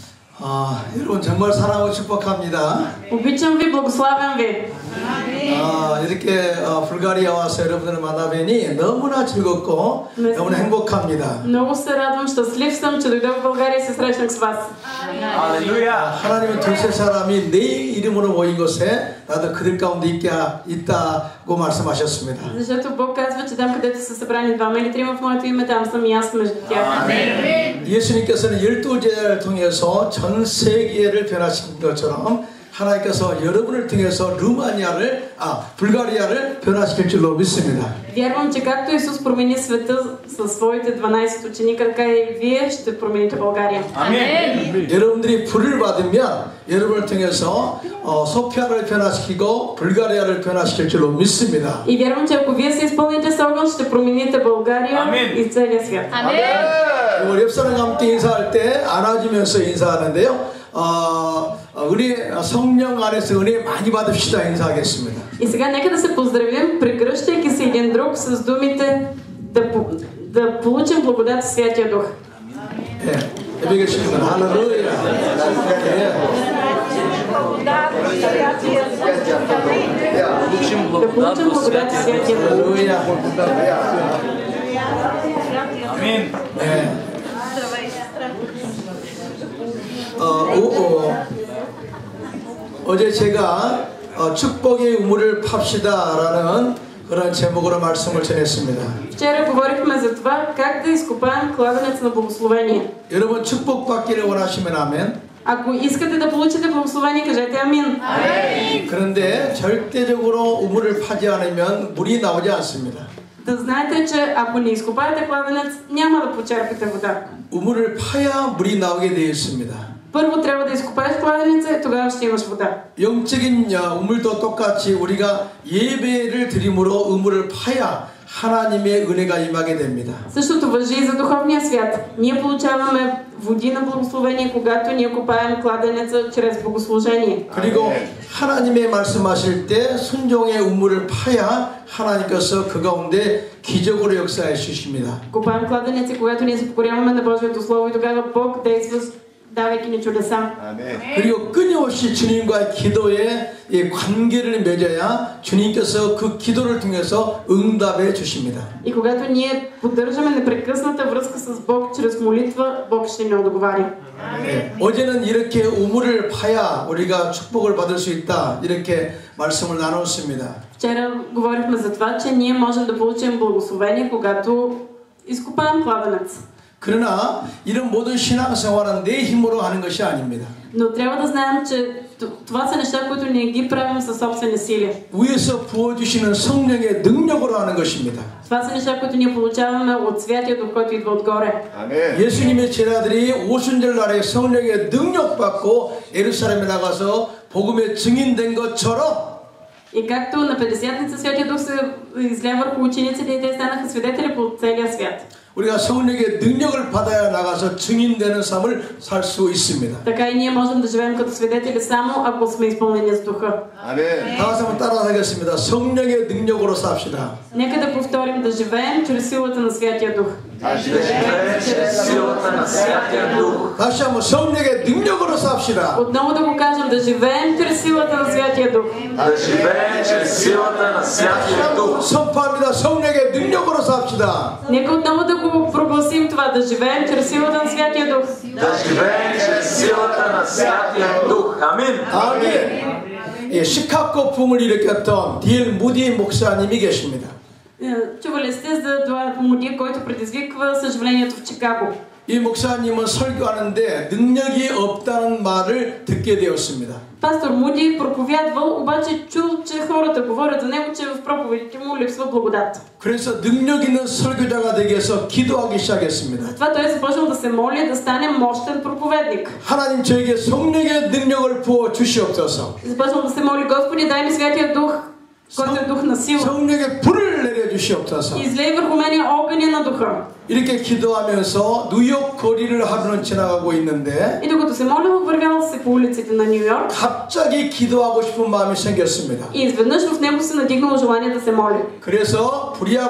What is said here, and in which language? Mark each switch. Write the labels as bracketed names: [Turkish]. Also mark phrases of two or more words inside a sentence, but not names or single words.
[Korean] 여러분 정말 사랑하고 축복합니다. [Bulgarian] Обичам ви, благославям ви. [Korean] 이렇게 불가리아 와서 여러분들을 만나뵈니 너무나 즐겁고 너무나 행복합니다. [Bulgarian] Много се радвам, щастлив съм, че дойдох в България и се срещнах с вас. [Korean] 할렐루야. 하나님은 두세 사람이 내 이름으로 모인 곳에 나도 그들 가운데 있다고 말씀하셨습니다. [Bulgarian] Защото Бог казва, че там където са събрани двама или трима в моето име, там съм и аз между тях. [Korean] 예수님께서는 12제자를 통해서 전 세계를 변화시킨 것처럼 하나님께서 여러분을 통해서 불가리아를 변화시킬 줄로 믿습니다. [Bulgarian] Вярвам, че както Исус промени света със своите 12 ученика, така и вие ще промените България. [Korean] 아멘. 여러분들이 불을 받으면 여러분을 통해서 소피아를 변화시키고 불가리아를 변화시킬 줄로 믿습니다. [Bulgarian] И вярвам, че ако вие се изпълните с огън, ще промените България и целия свят. [Korean] 우리 옆 사람과 함께 인사할 때 안아주면서 인사하는데요. 우리 성령 안에서 은혜 많이 받읍시다 인사하겠습니다. [Bulgarian] И сега нека да се поздравим, прегръщайки се един друг с думите да получим благодат Святия Дух. [Korean] 예배계시는 할렐루야. [Bulgarian] Да получим благодат Святия Дух. [Korean] 아멘. 어제 제가 축복의 우물을 팝시다라는 그런 제목으로 말씀을 전했습니다. [Bulgarian] Вчера говорихме за това как да изкопаем кладенец на благословение. [Korean] 여러분 축복받기를 원하시면 아멘. [Bulgarian] Ако искате да получите благословение, кажете амин. [Korean] 그런데 절대적으로 우물을 파지 않으면 물이 나오지 않습니다. [Bulgarian] Да знаете, че ако не изкопаете кладенец, няма да почерпите вода. [Korean] 우물을 파야 물이 나오게 되어 있습니다. [Bulgarian] Първо трябва да изкопаеш кладенеца и тогава ще имаш вода. [Korean] 영적인 우물도 똑같이 우리가 예배를 드림으로 우물을 파야 하나님의 은혜가 임하게 됩니다. [Bulgarian] Същото важи и за духовния свят. Ние получаваме води на благословение, когато ние копаем кладенеца чрез богослужение. [Korean] 그리고 하나님의 말씀하실 때 순종의 우물을 파야 하나님께서 그 가운데 기적으로 역사해 주십니다. [Bulgarian] Копаем кладенеца, когато ние се покоряваме на Божието слово и тогава Бог действа, давайки ни чудеса. [Korean] 그리고 끊임없이 주님과의 기도에 관계를 맺어야 주님께서 그 기도를 통해서 응답해 주십니다. [Bulgarian] И когато ние поддържаме непрекъсната връзка с Бог чрез молитва, Бог ще ни отговаря. [Korean] 어제는 이렇게 우물을 파야 우리가 축복을 받을 수 있다 이렇게 말씀을 나눴습니다. [Bulgarian] Вчера говорихме за това, че ние можем да получим благословение, когато изкопаем кладенец. [Korean] 그러나 이런 모든 신앙생활은 내 힘으로 하는 것이 아닙니다. [Bulgarian] Но трябва да знаем, че това са неща, които ние ги правим със собствени сили. [Korean] 위에서 부어주시는 성령의 능력으로 하는 것입니다. [Bulgarian] Това са неща, които ние получаваме от Святия Дух, който идва отгоре. [Korean] 예수님의 제자들이 오순절 날에 성령의 능력 받고 예루살렘에 나가서 복음의 증인된 것처럼 [Bulgarian] И както на Петдесятница Святия Дух се изля върху учениците и те станаха свидетели по целия свят. [Korean] 우리가 성령의 능력을 받아야 나가서 증인되는 삶을 살 수 있습니다. [Bulgarian] Така и ние можем да живеем като свидетели само ако сме изпълнени с Духа. [Korean] 아멘. 다 같이 한번 따라하겠습니다. 성령의 능력으로 삽시다. [Bulgarian] Нека да повторим да живеем чрез силата на Святия Дух. чрез силата на Святия Дух. [Korean] 다시 한번 성령의 능력으로 삽시다. [Bulgarian] Отново да го кажем, да живеем чрез силата на Святия Дух. Да живеем чрез силата на Святия Дух. [Korean] 선포합니다. 성령의 능력으로 삽시다. [Bulgarian] Нека отново да го прогласим това, да живеем чрез силата на Святия Дух. Да живеем чрез силата на Святия Дух. Амин. [Korean] 아멘. 시카고 붐을 일으켰던 D.L. 무디 목사님이 계십니다. [Bulgarian] Чували сте за Дуайт Муди, който предизвиква съжалението в Чикаго. [Korean] 이 목사님은 설교하는데 능력이 없다는 말을 듣게 되었습니다. [Bulgarian] Пастор Муди проповядвал, обаче чул, че хората говорят за него, че в проповедите му липсва благодат. [Korean] 그래서 능력 있는 설교자가 되기 위해서 기도하기 시작했습니다. [Bulgarian] Затова той започнал да се моли да стане мощен проповедник. [Korean] 하나님 저에게 성령의 능력을 부어 주시옵소서. [Bulgarian] Започнал да се моли: Господи, дай ми Святия Дух, който е дух на сила. [Korean] 성령의 불을 내려 주시옵소서. [Bulgarian] Излей върху мене огъня на духа. [Korean] 이렇게 기도하면서 뉴욕 거리를 하루는 지나가고 있는데 [Bulgarian] И докато се моля, вървял се по улиците на Нью Йорк. [Korean] 갑자기 기도하고 싶은 마음이 생겼습니다. [Bulgarian] И изведнъж в него се надигнало желание да се моли.